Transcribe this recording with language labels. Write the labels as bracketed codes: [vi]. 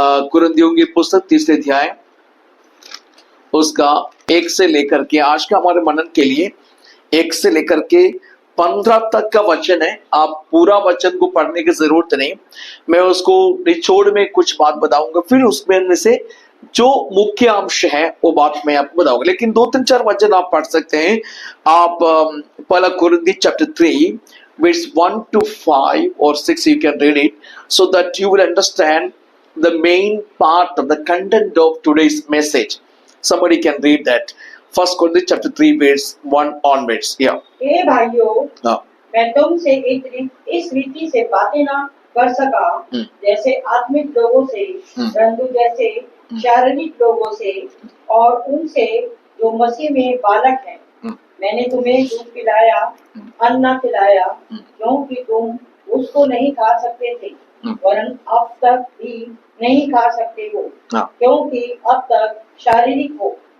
[hi] कुरिन्थियों की पुस्तक तीसरे अध्याय, उसका 1 से लेकर के, आज का हमारे मनन के लिए 1 से लेकर के 15 तक का वचन है। आप पूरा वचन को पढ़ने की जरूरत नहीं, मैं उसको निचोड़ में कुछ बात बताऊंगा, फिर उसमें से जो मुख्य अंश है वो बात मैं आपको बताऊंगा। लेकिन 2-3-4 वचन आप पढ़ सकते हैं। आप पहला कुरिन्थी chapter [en] 3 verse 1 to 5 or 6 you can read it, so that you will understand the main part of the content of today's message. Somebody can read that. First Corinthians chapter 3 verse 1 onwards. Yeah. [hi] हे भाइयों, मैं तुमसे इस रीति से बातें ना कर सका जैसे आत्मिक लोगों से, परंतु जैसे शारीरिक लोगों से और उनसे जो मसीह में बालक हैं। मैंने तुम्हें दूध पिलाया, अन्न न खिलाया, क्योंकि तुम उसको नहीं खा सकते थे, वरन अब तक भी नहीं खा सकते हो, क्योंकि अब तक शारीरिक हो।